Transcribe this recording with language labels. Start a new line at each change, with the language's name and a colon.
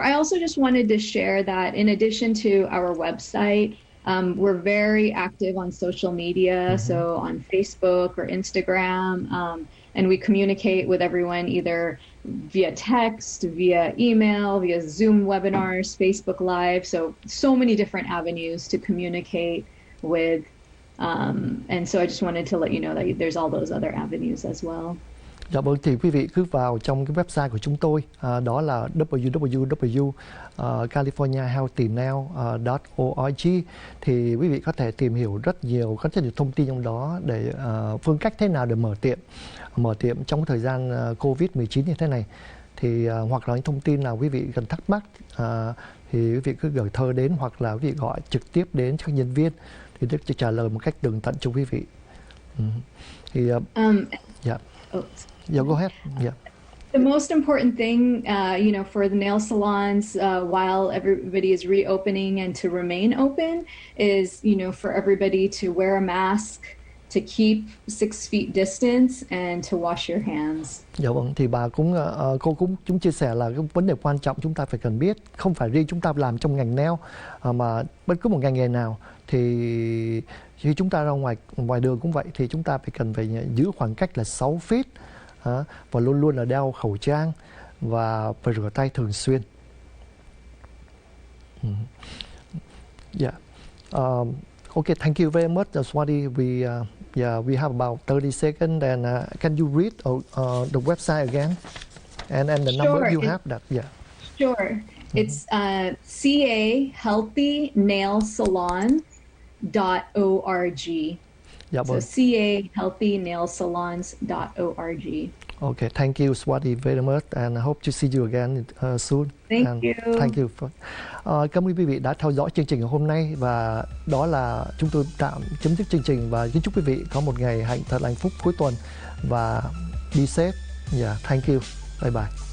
English: I also just wanted to share that in addition to our website, we're very active on social media, so on Facebook or Instagram, and we communicate with everyone either via text, via email, via Zoom webinars, Facebook Live, so many different avenues to communicate with, and so I just wanted to let you know that there's all those other avenues as well.
Vietnamese: Dạ vâng, thì quý vị cứ vào trong cái website của chúng tôi, đó là www.californiahealthynail.org, thì quý vị có thể tìm hiểu rất nhiều thông tin trong đó để phương cách thế nào để mở tiệm trong thời gian Covid-19 như thế này. Thì hoặc là những thông tin nào quý vị cần thắc mắc thì quý vị cứ gửi thơ đến, hoặc là quý vị gọi trực tiếp đến cho nhân viên thì Đức sẽ trả lời một cách tường tận cho quý vị.
English: Thì yeah. Yeah, go ahead. Yeah. The most important thing, for the nail salons, while everybody is reopening and to remain open, is, for everybody to wear a mask, to keep 6 feet distance, and to wash your hands.
Vietnamese: Dạ vâng, thì cô cũng chia sẻ là cái vấn đề quan trọng chúng ta phải cần biết, không phải riêng chúng ta làm trong ngành nail mà bất cứ một ngành nghề nào, thì khi chúng ta ra ngoài đường cũng vậy, thì chúng ta phải giữ khoảng cách là 6 feet. Và luôn luôn là đeo khẩu trang và phải rửa tay thường xuyên.
English: Yeah. Okay, thank you very much, Swati. We have about 30 seconds, and can you read the website again and the number you have that? Yeah. Sure. It's cahealthynailsalons.org. Yeah, so cahealthynailsalons.org. Okay, thank you, Swati, very much, and I hope to see you again soon. Thank you. Thank you.
Vietnamese: Cảm ơn quý vị đã theo dõi chương trình hôm nay, và đó là chúng tôi tạm chấm dứt chương trình, và kính chúc quý vị có một ngày thật hạnh phúc cuối tuần và
English: be safe. Yeah, thank you. Bye bye.